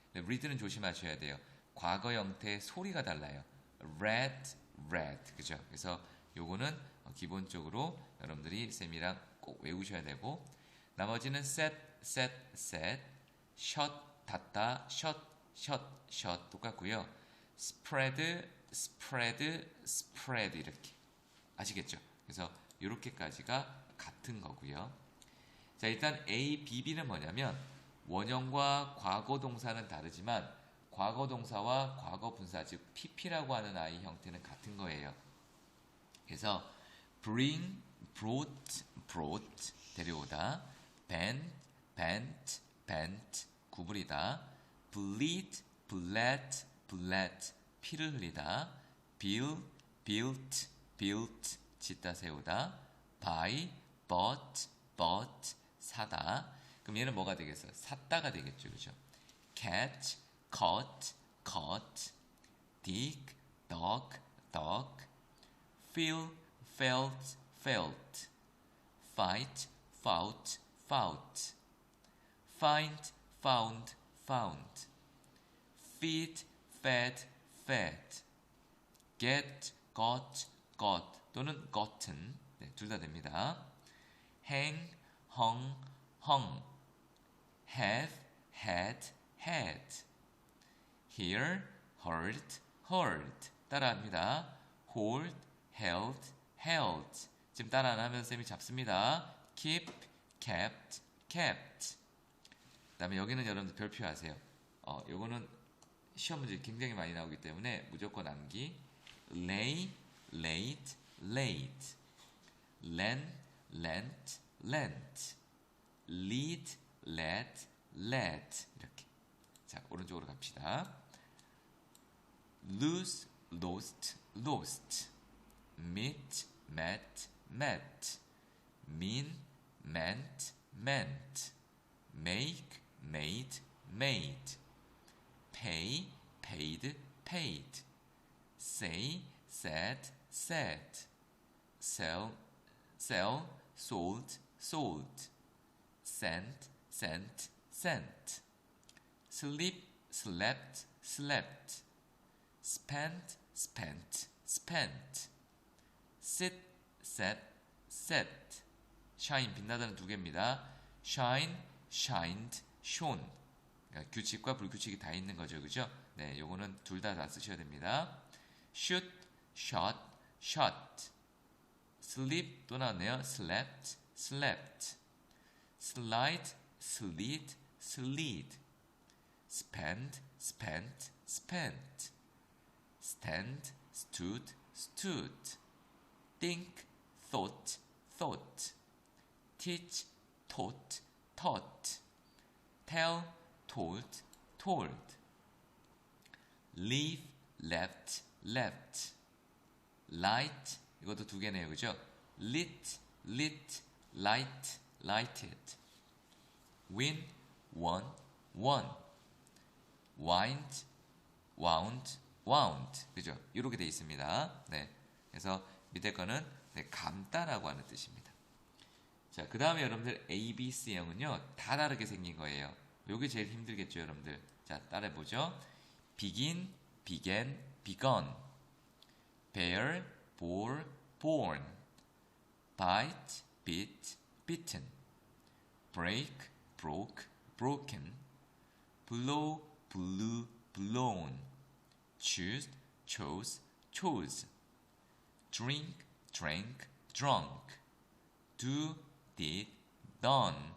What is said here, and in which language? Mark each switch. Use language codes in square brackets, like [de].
[ko] 네, read는 조심하셔야 돼요. 과거 형태의 소리가 달라요. [en] read, read. [ko] 그죠? 그래서 요거는 기본적으로 여러분들이 쌤이랑 꼭 외우셔야 되고, 나머지는 [en] set, set, set, shut, [ko] 닫다, [en] shut, shut, shut [ko] 똑같고요. [en] spread, spread, spread [ko] 이렇게. 아시겠죠? 그래서 이렇게까지가 같은 거고요. 자, 일단 A, B, B는 뭐냐면 원형과 과거 동사는 다르지만 과거 동사와 과거 분사, 즉 PP라고 하는 I 형태는 같은 거예요. [en] 그래서 bring, brought, brought [ko] 데려오다, [en] bend, bent, bent [ko] 구부리다, [en] bleed, bled, bled [ko] 피를 흘리다, [en] build, built, built [ko] 짓다 세우다, [en] buy, bought, bought [ko] 사다. 그럼 얘는 뭐가 되겠어요? 샀다가 되겠죠, 그죠? [en] catch, caught, caught, dig, dug, dug, feel, felt, felt, fight, fought, fought, find, found, found, feed, fed, fed, get, got, got [ko] 또는 [en] gotten [ko] 네, 둘 다 됩니다. [en] hang, hung, hung, have, had, had, hear, heard, heard [ko] 따라합니다. [en] hold, held, held [ko] 지금 따라 안 하면 쌤이 잡습니다. [en] keep, kept, kept [ko] 그 다음에 여기는 여러분들 별표 하세요. 요거는 시험 문제 굉장히 많이 나오기 때문에 무조건 암기. [en] lay, laid, laid, lend, lent, lent, lead, led, led [ko] 이렇게. 자, 오른쪽으로 갑시다. [en] lose, lost, lost, meet, met, met, mean, meant, meant, make, made, made, pay, paid, paid, say, said, said, sell, sell, sold, sold, send, sent, sent, sleep, slept, slept, spend, spent, spent, sit, sat, sat, shine [ko] 빛나다는 두 개입니다. [en] shine, shined, shone. [ko] 그러니까 규칙과 불규칙이 다 있는 거죠, 그죠? 네, 요거는 둘 다 쓰셔야 됩니다. [en] shoot, shot, shot, sleep [ko] 또 나왔네요. [en] slept, slept, slide, slid, slid, spend, spent, spent, stand, stood, stood, think, thought, thought, teach, taught, taught, tell, told, told, leave, left, left, light [ko] 이것도 두 개네요, 그죠? [en] lit, lit, light, lighted, win, won, won, wind, wound, wound, [ko] 그죠? 이렇게 돼 있습니다. 네, 그래서 밑에 거는 네, 감다라고 하는 뜻입니다. 자, 그 다음에 여러분들 A, B, C형은요 다 다르게 생긴 거예요. 요게 제일 힘들겠죠, 여러분들. 자, 따라해보죠. [en] begin, began, begun, bear, bore, born, bite, bit, bitten, break, broke, broken, blow, blew, blown, choose, chose, chose, drink, drank, drunk, do, did, done,